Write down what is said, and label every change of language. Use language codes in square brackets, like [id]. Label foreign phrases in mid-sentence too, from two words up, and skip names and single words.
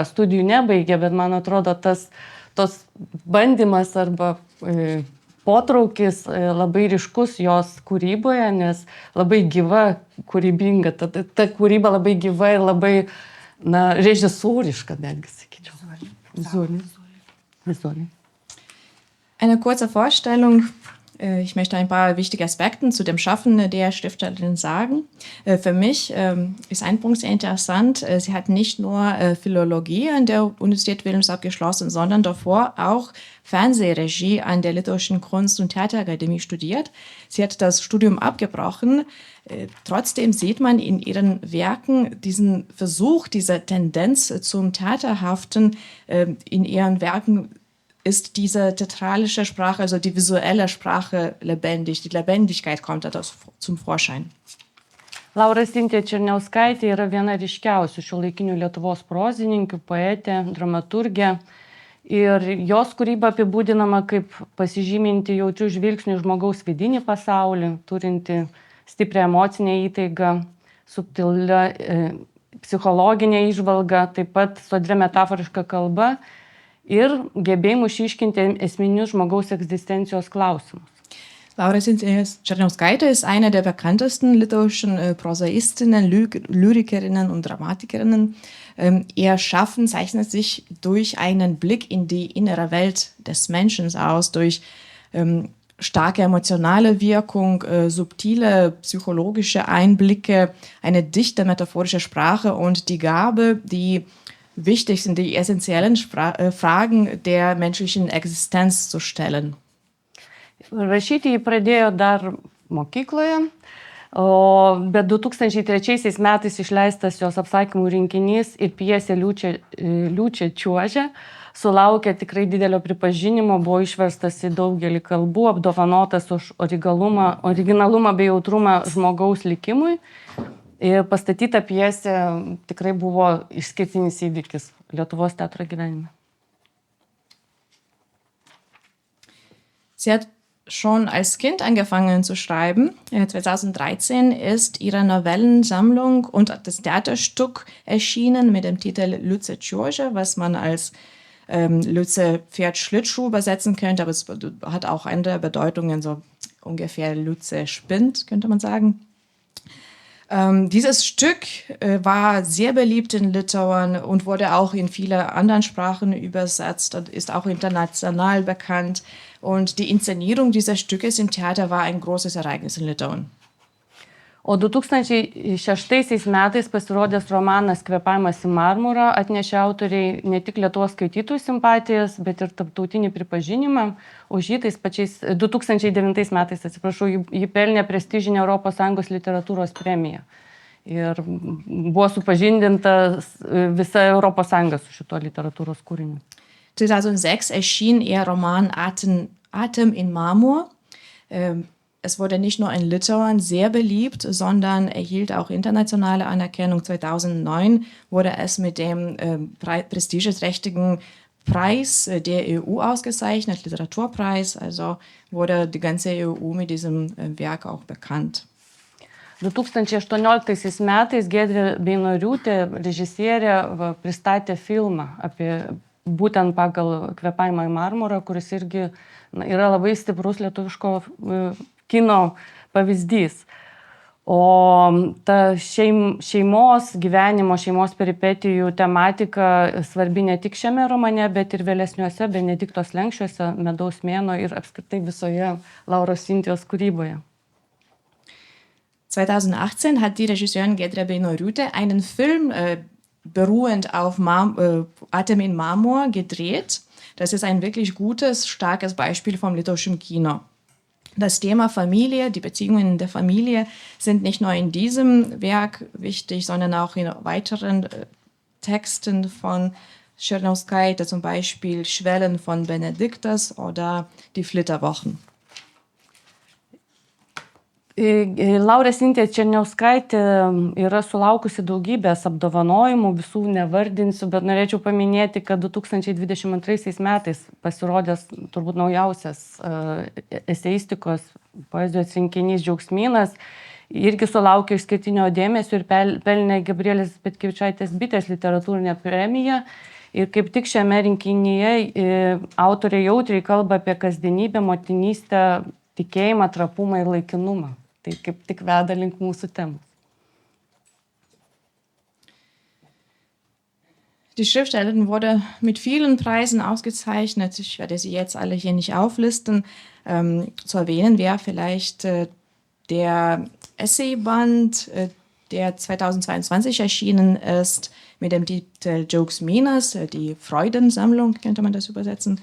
[lt] Studijų nebaigė, bet man atrodo tos bandymas arba potraukis labai ryškus jos kūryboje, nes labai gyva, kūrybinga. Ta kūryba labai gyva ir labai režisūriška, netgi sakyčiau. Vizualiai. [de] Eine kurze Vorstellung. Ich möchte ein paar wichtige Aspekte zu dem Schaffen der Schriftstellerin sagen. Für mich ist ein Punkt sehr interessant. Sie hat nicht nur Philologie an der Universität Vilnius abgeschlossen, sondern davor auch Fernsehregie an der Litauischen Kunst- und Theaterakademie studiert. Sie hat das Studium abgebrochen. Trotzdem sieht man in ihren Werken diesen Versuch, diese Tendenz zum Theaterhaften. In ihren Werken ist diese theatralische Sprache, also die visuelle Sprache lebendig. Die Lebendigkeit kommt daraus zum Vorschein. [lt] Laura Sintija Černiauskaitė yra viena ryškiausių šiuolaikinių Lietuvos prozininkių, poetė, dramaturgė. Ir jos kūryba apibūdinama kaip pasižyminti jautrių žvilgsnių žmogaus vidinį pasaulį, turinti stiprią emocinę įtaigą, subtilę psichologinę įžvalgą, taip pat sodria metaforiška kalba ir gebėjimu išryškinti esminius žmogaus egzistencijos klausimus. [de] Laura Sintija Černiauskaitė ist eine der bekanntesten litauischen Prosaistinnen, Lyrikerinnen und Dramatikerinnen. Ihr Schaffen zeichnet sich durch einen Blick in die innere Welt des Menschen aus, durch starke emotionale Wirkung, subtile psychologische Einblicke, eine dichte metaphorische Sprache und die Gabe, die wichtig sind, die essentiellen Fragen der menschlichen Existenz zu stellen. [lt] Rašyti jį pradėjo dar mokykloje, bet 2003 metais išleistas jos apsakymų rinkinys ir pjesė Liūčia čiuožia sulaukė tikrai didelio pripažinimo, buvo išverstas į daugelį kalbų, apdovanotas už originalumą bei jautrumą žmogaus likimui. Ir pastatyta pjesė tikrai buvo išskirtinis įvykis Lietuvos teatro gyvenime. [de] Sie hat schon als Kind angefangen zu schreiben. 2013 ist ihre Novellensammlung und das Theaterstück erschienen mit dem Titel Liūčia čiuožia, was man als Lütze Pferd Schlittschuh übersetzen könnte, aber es hat auch andere Bedeutungen, so ungefähr Lütze spinnt, könnte man sagen. Dieses Stück war sehr beliebt in Litauen und wurde auch in viele anderen Sprachen übersetzt und ist auch international bekannt. Und die Inszenierung dieses Stückes im Theater war ein großes Ereignis in Litauen. [lt] O 2006 metais pasirodęs romanas Kvėpavimas į marmurą atnešė autoriai ne tik Lietuvos skaitytojų simpatijas, bet ir tarptautinį pripažinimą. Už jį 2009 metais, jį pelnė prestižinę ES literatūros premiją. Ir buvo supažindinta visa ES su šituo literatūros kūriniu. [de] 2006 erschien ihr Roman Atem in Marmor. Es wurde nicht nur in Litauen sehr beliebt, sondern erhielt auch internationale Anerkennung. 2009 wurde es mit dem prestigeträchtigen Preis der EU ausgezeichnet, Literaturpreis. Also wurde die ganze EU mit diesem Werk auch bekannt. [lt] 2018 metais Giedrė Beinoriūtė, režisierė, pristatė filmą apie būtent pagal Kvėpavimą į marmurą, kuris irgi yra labai stiprus lietuviško kino pavyzdys. O ta šeimos gyvenimo, šeimos peripetijų tematika svarbi ne tik šiame romane, bet ir vėlesniuose Benedikto slenksčiuose, Medaus mėnuo ir apskritai visoje Lauros Sintijos kūryboje. [de] 2018 hat die Regisseurin Giedrė Beinoriūtė einen Film beruhend auf Atem in Marmor gedreht. Das ist ein wirklich gutes, starkes Beispiel vom litauischen Kino. Das Thema Familie, die Beziehungen der Familie sind nicht nur in diesem Werk wichtig, sondern auch in weiteren Texten von Černiauskaitė, zum Beispiel Schwellen von Benediktas oder die Flitterwochen. [lt] Laura Sintija Černiauskaitė yra sulaukusi daugybės apdovanojimų, visų nevardinsiu, bet norėčiau paminėti, kad 2022 metais pasirodęs turbūt naujausias eseistikos poezijos rinkinys Džiaugsmynas irgi sulaukė išskirtinio dėmesio ir pelnė Gabrielės Petkevičaitės Bitės literatūrinę premiją. Ir kaip tik šiame rinkinyje autoriai jautriai kalba apie kasdienybę, motinystę, tikėjimą, trapumą ir laikinumą. Tai kaip tik veda link mūsų temos. [de] Die Schriftstellerin wurde mit vielen Preisen ausgezeichnet. Ich werde sie jetzt alle hier nicht auflisten. Zu erwähnen wäre vielleicht der Essayband, der 2022 erschienen ist, mit dem Titel Džiaugsmynas, die Freudensammlung, könnte man das übersetzen.